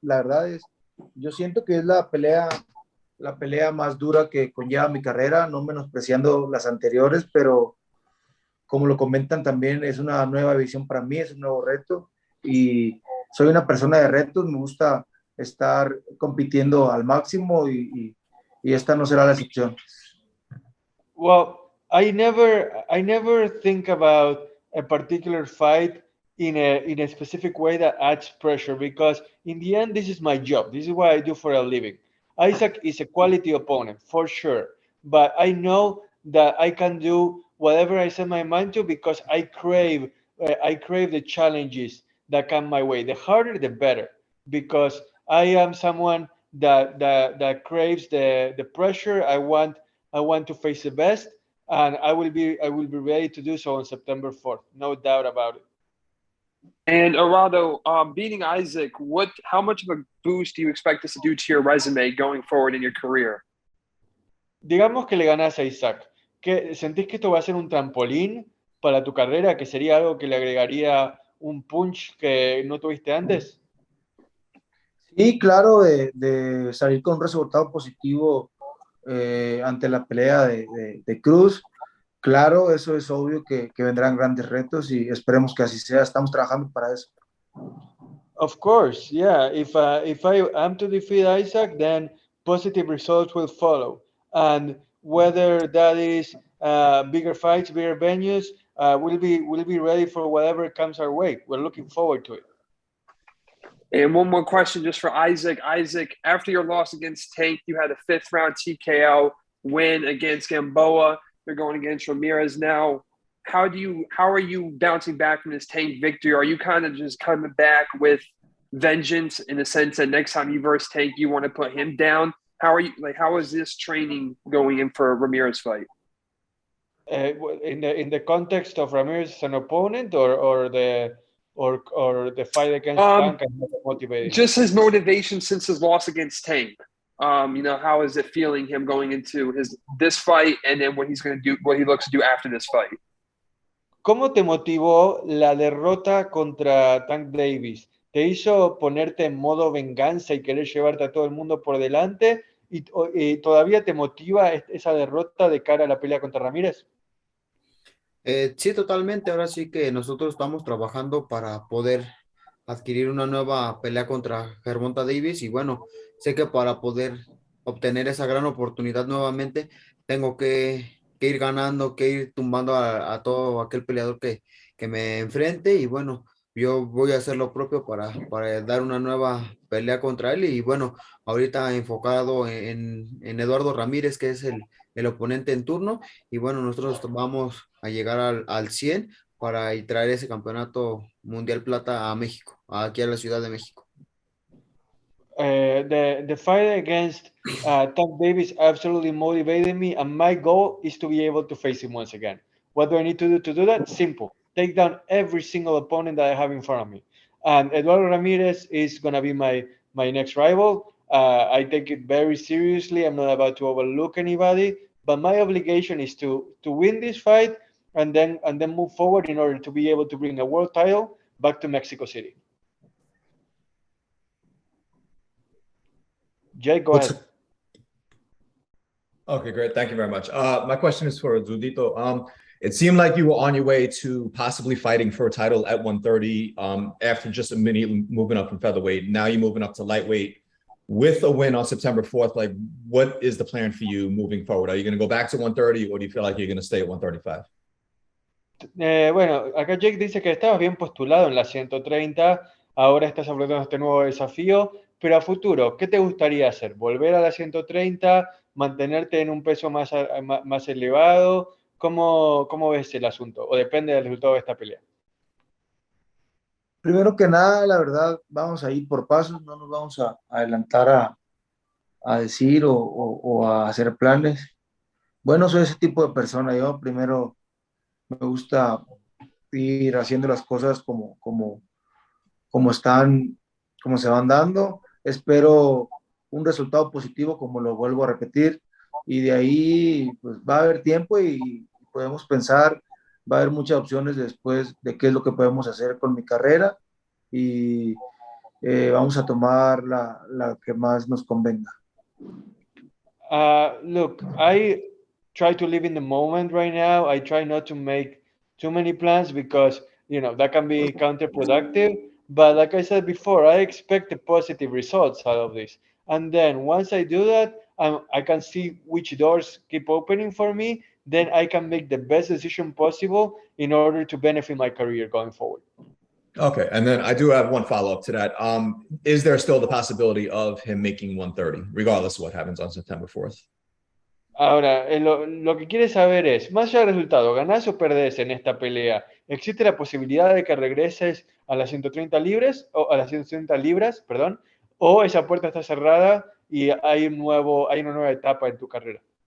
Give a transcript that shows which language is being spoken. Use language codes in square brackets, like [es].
[es] La verdad yo siento que es la pelea más dura que conlleva mi carrera, no menospreciando las anteriores, pero como lo comentan también, es una nueva visión para mí, es un nuevo reto, y soy una persona de retos, me gusta estar compitiendo al máximo, y esta no será la excepción. [en] Well, I never think about a particular fight in a specific way that adds pressure, because in the end, this is my job. This is what I do for a living. Isaac is a quality opponent for sure, but I know that I can do whatever I set my mind to, because I crave the challenges that come my way. The harder, the better, because I am someone that craves the pressure. I want to face the best, and I will be ready to do so on September 4th. No doubt about it. And Eduardo, beating Isaac, how much of a boost do you expect this to do to your resume going forward in your career? [es] Digamos que le ganás a Isaac. ¿Sentís que esto va a ser un trampolín para tu carrera, que sería algo que le agregaría un punch que no tuviste antes? Sí, claro, de salir con un resultado positivo ante la pelea de Cruz. Claro, eso es obvio que vendrán grandes retos y esperemos que así sea. Estamos trabajando para eso. [en] Of course, yeah. If I am to defeat Isaac, then positive results will follow. And whether that is bigger fights, bigger venues, we'll be ready for whatever comes our way. We're looking forward to it. And one more question just for Isaac. Isaac, after your loss against Tank, you had a 5th round TKO win against Gamboa. You're going against Ramirez now. How are you bouncing back from this Tank victory? Are you kind of just coming back with vengeance in the sense that next time you verse Tank, you want to put him down? How is this training going in for a Ramirez fight? In the context of Ramirez as an opponent, or the fight against Tank and motivating? Just his motivation since his loss against Tank. How is it feeling him going into this fight and then what he looks to do after this fight? [es] ¿Cómo te motivó la derrota contra Tank Davis? ¿Te hizo ponerte en modo venganza y querer llevarte a todo el mundo por delante? ¿Y todavía te motiva esa derrota de cara a la pelea contra Ramírez? Sí, totalmente. Ahora sí que nosotros estamos trabajando para poder adquirir una nueva pelea contra Gervonta Davis y bueno, sé que para poder obtener esa gran oportunidad nuevamente, tengo que ir ganando, que ir tumbando a todo aquel peleador que me enfrente y bueno, yo voy a hacer lo propio para dar una nueva pelea contra él y bueno, ahorita enfocado en Eduardo Ramírez, que es el oponente en turno y bueno, nosotros vamos a llegar al 100 para traer ese campeonato mundial plata a México, aquí a la Ciudad de México. [en] The fight against Tank Davis absolutely motivated me, and my goal is to be able to face him once again. What do I need to do that? Simple. Take down every single opponent that I have in front of me. And Eduardo Ramirez is going to be my next rival. I take it very seriously. I'm not about to overlook anybody, but my obligation is to win this fight and then move forward in order to be able to bring a world title back to Mexico City. Jake, go ahead. Okay, great. Thank you very much. My question is for Zudito. It seemed like you were on your way to possibly fighting for a title at 130 after just immediately moving up from featherweight. Now you're moving up to lightweight with a win on September 4th. Like, what is the plan for you moving forward? Are you going to go back to 130 or do you feel like you're going to stay at 135? [es] Bueno, acá Jake dice que estabas bien postulado en la 130, ahora estás afrontando este nuevo desafío, pero a futuro, ¿qué te gustaría hacer? ¿Volver a la 130? ¿Mantenerte en un peso más elevado? ¿Cómo ves el asunto? ¿O depende del resultado de esta pelea? Primero que nada, la verdad, vamos a ir por pasos, no nos vamos a adelantar a decir o a hacer planes. Bueno, soy ese tipo de persona, yo primero me gusta ir haciendo las cosas como están, como se van dando. Espero un resultado positivo, como lo vuelvo a repetir, y de ahí pues, va a haber tiempo y podemos pensar, va a haber muchas opciones después de qué es lo que podemos hacer con mi carrera y vamos a tomar la que más nos convenga. [en] Look, I try to live in the moment right now. I try not to make too many plans because, that can be counterproductive. But like I said before, I expect the positive results out of this. And then once I do that, I can see which doors keep opening for me. Then I can make the best decision possible in order to benefit my career going forward. Okay, and then I do have one follow-up to that. Is there still the possibility of him making 130, regardless of what happens on September 4th? [es] Ahora, lo que quiere saber es, más allá del resultado, ¿ganás o perdés en esta pelea? ¿Existe la posibilidad de que regreses a las 130 libras, perdón, o esa puerta está cerrada y hay una nueva etapa en tu carrera?